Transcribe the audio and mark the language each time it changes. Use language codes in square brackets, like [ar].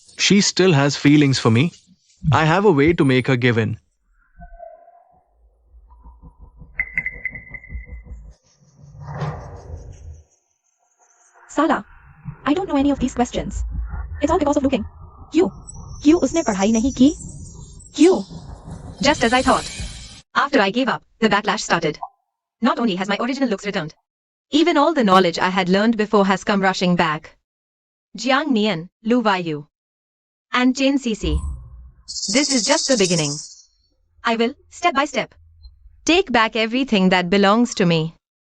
[en] She still has feelings for me. I have a way to make her give in. Sala, I don't know any of these questions. It's all because of looking. [hi] क्यों उसने पढ़ाई नहीं की? क्यों? [en] Just as I thought. After I gave up, the backlash started. Not only has my original looks returned, even all the knowledge I had learned before has come rushing back. Jiang Nian, Lu Waiyu, and Chen Cece. This is just the beginning. I will, step by step, take back everything that belongs to me.